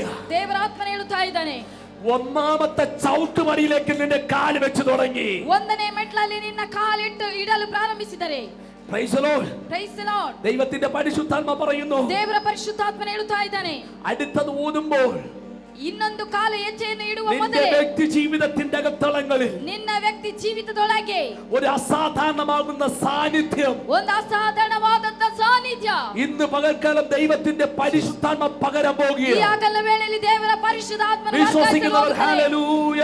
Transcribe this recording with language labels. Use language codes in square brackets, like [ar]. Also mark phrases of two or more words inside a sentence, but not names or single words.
[kn] ದೇವರಾತ್ಮನ ಹೇಳುತ್ತಾ ಇದ್ದಾನೆ, [ml] ഒന്നാമത്തെ ചവിട്ടുപടിയിലേക്ക് നിന്റെ കാല് വെച്ച് തുടങ്ങി. [kn] ಒಂದನೇ ಮೆಟ್ಲಲ್ಲಿ ನಿನ್ನ ಕಾಲಿಟ್ಟು ಇಡಲು ಪ್ರಾರಂಭಿಸಿದರೆ. [en] Praise the Lord. Praise the Lord. [ml] ദൈവത്തിന്റെ പരിശുദ്ധാത്മ പറയുന്നു, [kn] ದೇವರ ಪರಿಶುದ್ಧಾತ್ಮನ ಹೇಳುತ್ತಾ ಇದ್ದಾನೆ, [ml] അടുത്തത് ഊതുമ്പോൾ [kn] ಇನ್ನೊಂದು ಕಾಲು ಹೆಜ್ಜೆಯನ್ನು ಇಡುವ [ml] നിന്റെ [kn] ಮೊದಲೇ [ml] വ്യക്തി ജീവിതത്തിന്റെ അകത്തളങ്ങളിൽ [kn] ನಿನ್ನ ವ್ಯಕ್ತಿ ಜೀವಿತದೊಳಗೆ [ml] ഒരു അസാധാരണമാകുന്ന സാന്നിധ്യം, [kn] ಒಂದು ಅಸಾಧಾರಣವಾದಂತ ಸಾನ್ನಿಧ್ಯ [ml] ഇന്ന് പകൽക്കാലം ദൈവത്തിന്റെ പരിശുദ്ധാത്മ പകരം [kn] ಈ [ml] പോകുകയാണ്. [kn] ಆಗಲ ವೇಳೆಯಲ್ಲಿ ದೇವರ ಪರಿಶುದ್ಧಾತ್ಮನ [ml] വിശ്വസിക്കുന്നവർ ഹല്ലേലൂയ